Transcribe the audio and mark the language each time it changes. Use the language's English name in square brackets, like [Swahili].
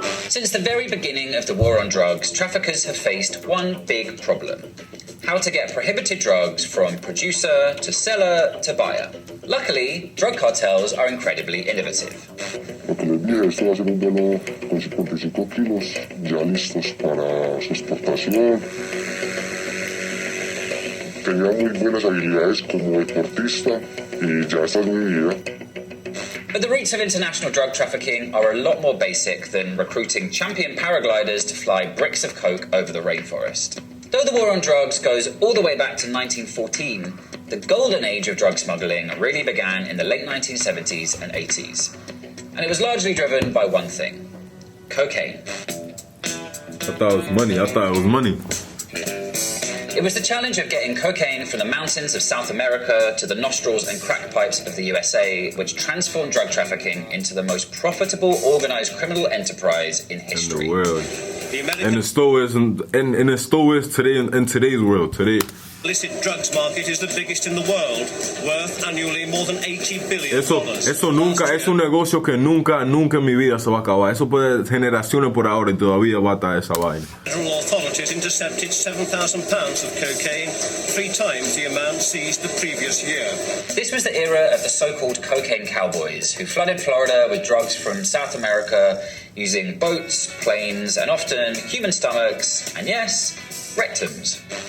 [English] Since the very beginning of the war on drugs, traffickers have faced one big problem: how to get prohibited drugs from producer to seller to buyer. Luckily, drug cartels are incredibly innovative. [Spanish] Lo que les dije, estoy haciendo un vuelo con 55 kilos ya listos para su exportación. Tenía muy buenas habilidades como deportista y ya esta es mi vida. [English] But the roots of international drug trafficking are a lot more basic than recruiting champion paragliders to fly bricks of coke over the rainforest. Though the war on drugs goes all the way back to 1914, the golden age of drug smuggling really began in the late 1970s and 80s. And it was largely driven by one thing: cocaine. I thought it was money. It was the challenge of getting cocaine from the mountains of South America to the nostrils and crack pipes of the USA, which transformed drug trafficking into the most profitable organized criminal enterprise in history. In the world. And it still is today in today's world. Today. illicit drugs market is the biggest in the world, worth annually more than $80 billion. [Spanish] Eso nunca, es un negocio que nunca en mi vida se va a acabar. Eso puede generaciones por ahora y todavía va a estar esa vaina. [English] Federal authorities intercepted 7,000 pounds of cocaine, 3 times the amount seized the previous year. This was the era of the so-called cocaine cowboys, who flooded Florida with drugs from South America using boats, planes, and often human stomachs, and yes, rectums.